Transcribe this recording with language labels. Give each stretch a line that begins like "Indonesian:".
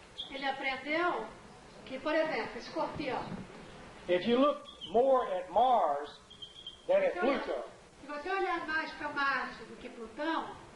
Portuguese: ele aprendeu que, por exemplo, Escorpião,
English: if you look more at Mars than at Pluto,
Portuguese: se você olhar mais para Marte do que Plutão,